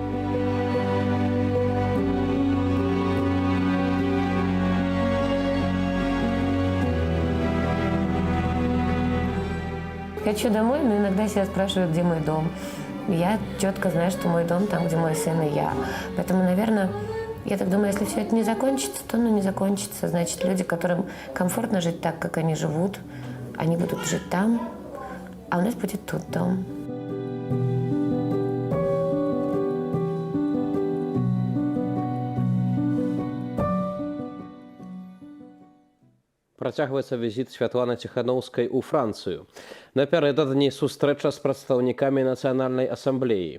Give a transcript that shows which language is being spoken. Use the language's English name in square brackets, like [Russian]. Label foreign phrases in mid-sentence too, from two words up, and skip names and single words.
[Russian] Хочу домой, но иногда себя спрашивают, где мой дом. Я четко знаю, что мой дом там, где мой сын и я. Поэтому, наверное, я так думаю, если все это не закончится, то не закончится. Значит, люди, которым комфортно жить так, как они живут, они будут жить там, а у нас будет тут дом. [Belarusian] Працягваецца візіт Святланы Ціханаўскай у Францыю. Напярэдадні сустрэча з прадстаўнікамі Нацыянальнай асамблеі.